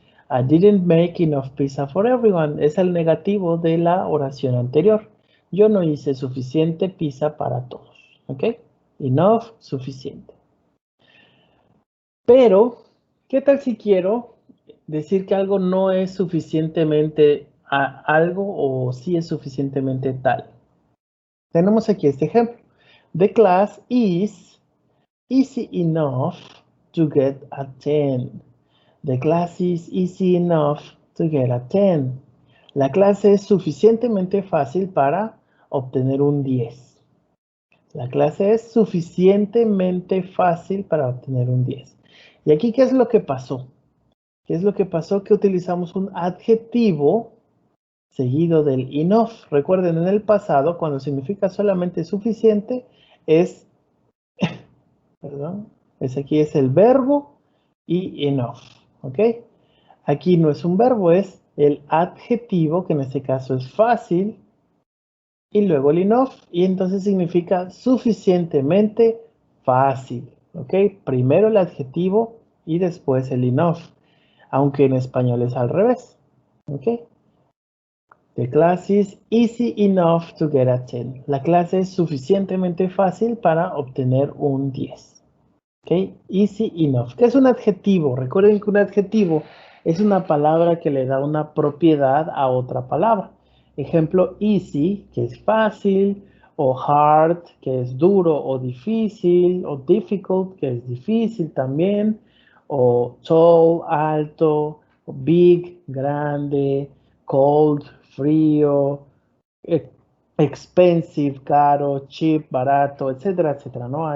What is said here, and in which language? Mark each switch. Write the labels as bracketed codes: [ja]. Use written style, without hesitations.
[en] I didn't make enough pizza for everyone. [es] Es el negativo de la oración anterior. Yo no hice suficiente pizza para todos, ¿ok? Enough, suficiente. Pero, ¿qué tal si quiero decir que algo no es suficientemente algo o sí es suficientemente tal. Tenemos aquí este ejemplo. [en] The class is easy enough to get a 10. The class is easy enough to get a 10. [es] La clase es suficientemente fácil para obtener un 10. La clase es suficientemente fácil para obtener un 10. ¿Y aquí qué es lo que pasó? ¿Qué es lo que pasó? Que utilizamos un adjetivo seguido del enough. Recuerden, en el pasado, cuando significa solamente suficiente, perdón, aquí es el verbo y enough, ¿ok? Aquí no es un verbo, es el adjetivo, que en este caso es fácil, y luego el enough, y entonces significa suficientemente fácil, ¿ok? Primero el adjetivo y después el enough, aunque en español es al revés, ¿ok? [en] The class is easy enough to get a 10. [es] La clase es suficientemente fácil para obtener un 10. ¿Ok? [en] Easy enough. [es] ¿Qué es un adjetivo? Recuerden que un adjetivo es una palabra que le da una propiedad a otra palabra. Ejemplo, easy, que es fácil, o hard, que es duro o difícil, o difficult, que es difícil también, o tall, alto, o big, grande, cold, frío, expensive, caro, cheap, barato, etcétera, etcétera, ¿no?